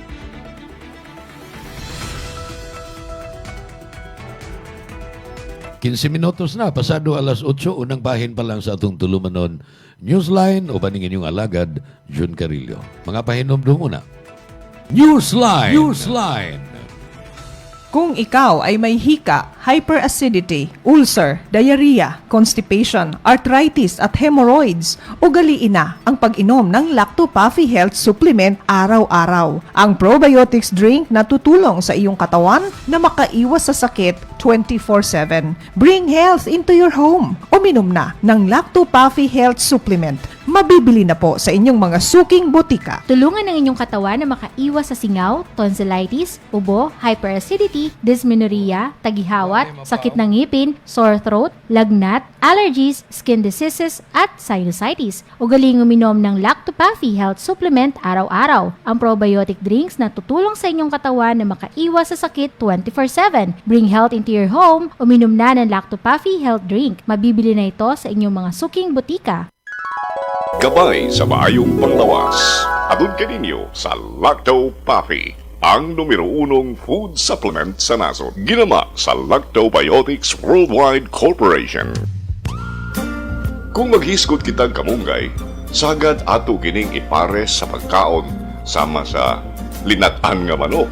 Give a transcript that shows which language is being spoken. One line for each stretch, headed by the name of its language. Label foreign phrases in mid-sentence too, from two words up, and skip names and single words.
Cebuano: Minutos na, pasado alas 8, unang bahin pa lang sa atong tulumanon. Newsline, o baning inyong alagad, Jun Carillo. Mga pahinomdom muna. Newsline.
Filipino: Kung ikaw ay may hika, hyperacidity, ulcer, diarrhea, constipation, arthritis at hemorrhoids, ugaliin na ang pag-inom ng Lacto-Puffy Health Supplement araw-araw. Ang
English: probiotics drink
Filipino: na tutulong sa iyong katawan na makaiwas sa sakit 24/7.
English: Bring health into your home.
Filipino: Uminom na ng Lacto-Puffy Health Supplement. Mabibili na po sa inyong mga suking botika. Tulungan ng inyong katawan na makaiwas sa singaw, tonsillitis, ubo, hyperacidity, dysmenorrhea, tagihawat, sakit ng ngipin,
English: sore throat,
Filipino: lagnat, allergies,
English: skin diseases,
Filipino: at sinusitis. Ugaling uminom ng Lacto-Puffy Health Supplement araw-araw. Ang
English: probiotic drinks
Filipino: na tutulong sa inyong katawan na makaiwas sa sakit 24/7.
English: Bring health into your home.
Filipino: Uminom na ng Lacto-Puffy Health Drink. Mabibili na ito sa inyong mga suking botika.
Cebuano: Gabay sa maayong panglawas. Atun kaninyo sa Lacto-Puffy, ang numero 1
English: food supplement
Cebuano: sa nasod. Ginama sa Lactobiotics Worldwide Corporation. Kung maghiskot kitang kamunggay, sagad ato kining ipares sa pagkaon sama sa linatan nga manok.